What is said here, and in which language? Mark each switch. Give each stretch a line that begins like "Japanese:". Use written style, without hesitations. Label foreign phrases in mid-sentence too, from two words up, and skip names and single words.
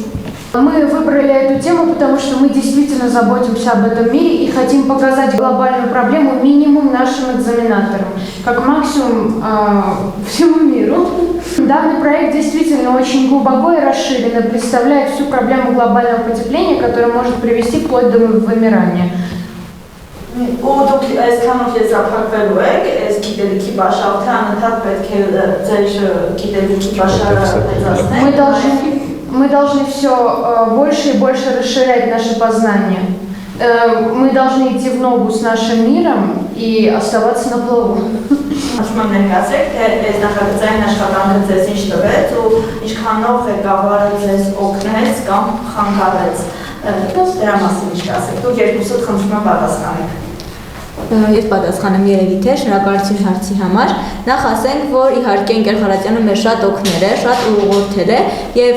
Russian: Мы выбрали эту тему, потому что мы действительно заботимся об этом мире и хотим показать глобальную проблему минимум нашим экзаменаторам, как максимум всему миру. Данный проект действительно очень глубоко и расширенно представляет всю проблему глобального потепления, которая может привести вплоть до вымирания.
Armenian: Դուք այսքանով եզրափակվելու եք, այս գիտելիքի բաշխարը անընդհատ պետք է ձեր գիտելիքի բաշխարը մեծացնել։
Russian: Мы должны все больше и больше расширять наше познание. Мы должны идти в ногу с нашим миром и оставаться на плаву.
Armenian: Ասում եմ ներկայացրեք, թե այս նախագծային աշխատանքը ձեզ ինչ տվեց ու ինչքանով ղեկավարը ձեզ օգնեց կամ խանգարեց։ Դրա մասին ինչ կասեք։ Դուք երկուսդ խնդրում եմ պատասխանեք։ Ես պատասխանեմ երևի թե շնորհակալություն հարցի համար։ Նախ ասենք, որ իհարկե Ընկեր Խարատյանը մեզ շատ օգնել է, շատ ուղղորդել է եւ